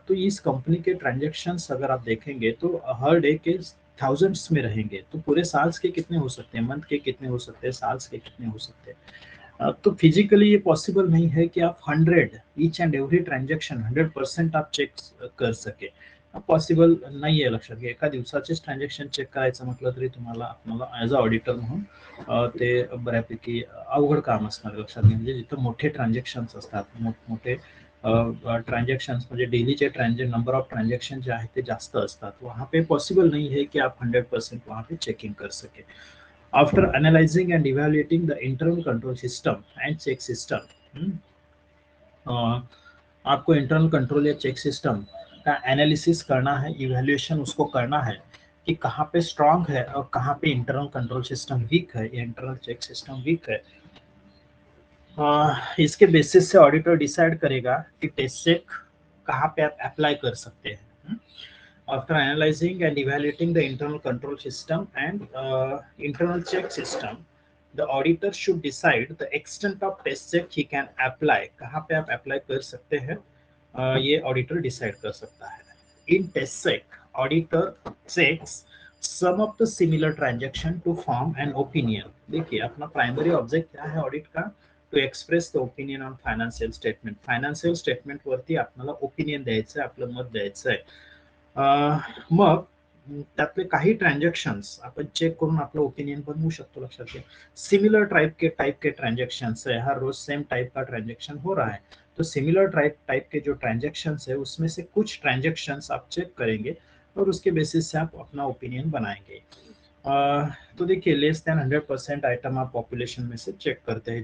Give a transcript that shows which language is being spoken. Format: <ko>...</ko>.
<hi>तो इस कंपनी के ट्रांजेक्शन्स अगर आप देखेंगे तो हर डे के थाउजेंड्स में रहेंगे। तो पूरे साल्स के कितने हो सकते हैं, मंथ के कितने हो सकते हैं, साल्स के कितने हो सकते हैं। तो फिजिकली ये पॉसिबल नहीं है कि आप 100 ईच एंड एव्हरी ट्रान्झॅक्शन 100% आप चेक कर सके।</hi> <mr>पॉसिबल नाही आहे, लक्षात घ्या। एका दिवसाचेच ट्रान्झॅक्शन चेक करायचं म्हटलं तरी तुम्हाला आपल्याला ॲज अ ऑडिटर म्हणून ते बऱ्यापैकी अवघड काम असणार, लक्षात घ्या। म्हणजे जिथं मोठे ट्रान्झॅक्शन्स असतात, मोठमोठे ट्रांजेक्शन्स, म्हणजे डेलीचे नंबर ऑफ ट्रांजेक्शन जे आहेत ते जास्त असतात,</mr> <hi>वहाँ पे पॉसिबल नहीं है कि आप 100% वहाँ पे चेकिंग कर सके।</hi> <en>after analysing and evaluating the internal control system and check system,</en> <hi>आपको इंटरनल कंट्रोल या चेक सिस्टम का एनालिसिस करना है, इवेल्युएशन उसको करना है कि कहाँ पे स्ट्रांग है और कहाँ पे इंटरनल कंट्रोल सिस्टम वीक है, इंटरनल चेक सिस्टम वीक है। इसके बेसिस से ऑडिटर डिसाइड करेगा कि टेस्ट चेक कहाँ पे आप अप्लाई कर सकते हैं।</hi> <en>after analysing and evaluating the internal control system and internal check system, the auditor should decide the extent of test check he can apply,</en> <hi>कहाँ पे आप अप्लाई कर सकते हैं, ये ऑडिटर डिसाइड कर सकता है।</hi> <en>In test check, auditor checks some of the similar transaction to form an opinion.</en> <hi>देखिए, अपना प्राइमरी ऑब्जेक्ट क्या है ऑडिट का,</hi> <en>To express the opinion on financial statement.</en> <mr>Financial statement वरती आपल्याला ओपिनियन द्यायचं आहे, आपलं मत द्यायचं आहे। मग त्यातले काही ट्रांजेक्शन्स आपण चेक करून आपलं ओपिनियन बनवू शकतो, लक्षात घ्या।</mr> <hi>सिमिलर टाइप के ट्रांजेक्शन्स है, हर रोज सेम टाइप का ट्रांजेक्शन हो रहा है, तो सिमिलर टाइप के जो ट्रांजेक्शन्स है उसमें से कुछ ट्रांजेक्शन्स आप चेक करेंगे और उसके बेसिस से आप अपना ओपिनियन बनाएंगे। तो देखिए, लेस देन 100% आइटम आप पॉपुलेशन में से चेक करते हैं।</hi>